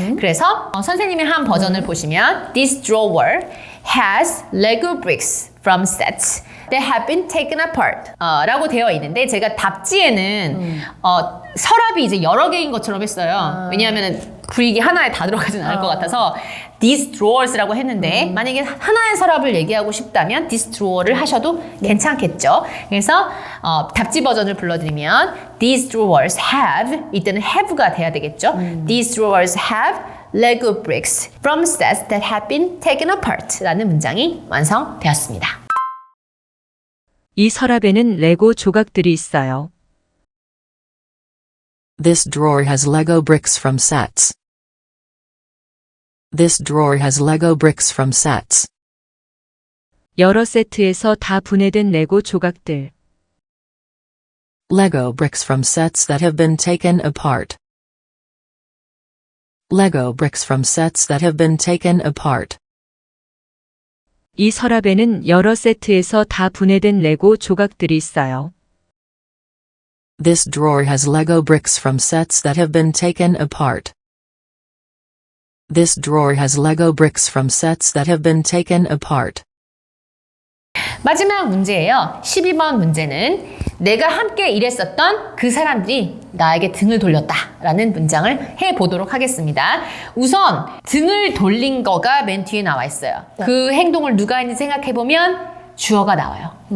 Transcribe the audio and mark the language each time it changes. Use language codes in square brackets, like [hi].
[ko] 그래서 선생님의 한 버전을 보시면 [en] This drawer has Lego bricks from sets that have been taken apart [ko] 라고 되어 있는데 제가 답지에는 서랍이 이제 여러 개인 것처럼 했어요. 왜냐하면 브릭이 하나에 다 들어가진 않을 것 같아서 these drawers라고 했는데 만약에 하나의 서랍을 얘기하고 싶다면 this drawer를 하셔도 괜찮겠죠. 그래서 답지 버전을 불러드리면 these drawers have 이때는 have가 돼야 되겠죠. [en] These drawers have Lego bricks from sets that have been taken apart [ko] 라는 문장이 완성되었습니다. 이 서랍에는 레고 조각들이 있어요. [en] This drawer has Lego bricks from sets. This drawer has Lego bricks from sets. [ko] 여러 세트에서 다 분해된 레고 조각들. [en] Lego bricks from sets that have been taken apart. Lego bricks from sets that have been taken apart. [ko] 이 서랍에는 여러 세트에서 다 분해된 레고 조각들이 있어요. [en] This drawer has Lego bricks from sets that have been taken apart. This drawer has Lego bricks from sets that have been taken apart. [ko] 마지막 문제예요. 12번 문제는 내가 함께 일했었던 그 사람들이 나에게 등을 돌렸다라는 문장을 해보도록 하겠습니다. 우선 등을 돌린 거가 맨 뒤에 나와 있어요. 그 행동을 누가 했는지 생각해보면 주어가 나와요.